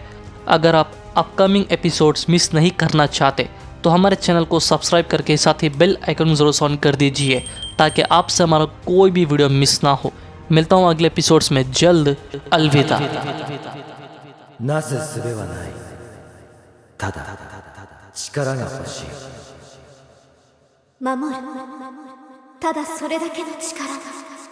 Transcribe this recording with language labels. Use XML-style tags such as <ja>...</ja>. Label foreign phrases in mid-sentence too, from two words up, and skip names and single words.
<hi>अगर आप</hi> <en>upcoming episodes</en> <hi>मिस नहीं करना चाहते तो हमारे चैनल को सब्सक्राइब करके साथ ही</hi> <en>bell icon</en> <hi>ज़रूर ऑन कर दीजिए ताकि आपसे हमारा कोई भी वीडियो मिस ना हो। मिलता हूँ अगले एपिसोड्स में जल्द। अलविदा।</hi> <ja>力が欲しい。守る。ただそれだけの力が。</ja>